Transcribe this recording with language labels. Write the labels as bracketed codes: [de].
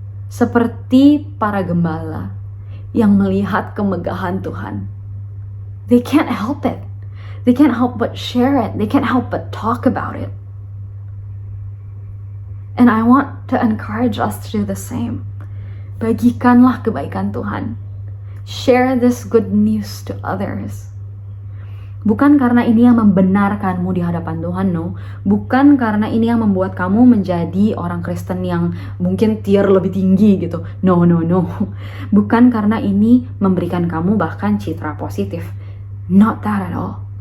[id] Seperti para gembala yang melihat kemegahan Tuhan. [en] They can't help it. They can't help but share it. They can't help but talk about it. And I want to encourage us to do the same. [id] Bagikanlah kebaikan Tuhan. [en] Share this good news to others. [id] Bukan karena ini yang membenarkanmu di hadapan Tuhan, no. Bukan karena ini yang membuat kamu menjadi orang Kristen yang mungkin tier lebih tinggi gitu. No. Bukan karena ini memberikan kamu bahkan citra positif. [en] Not that at all.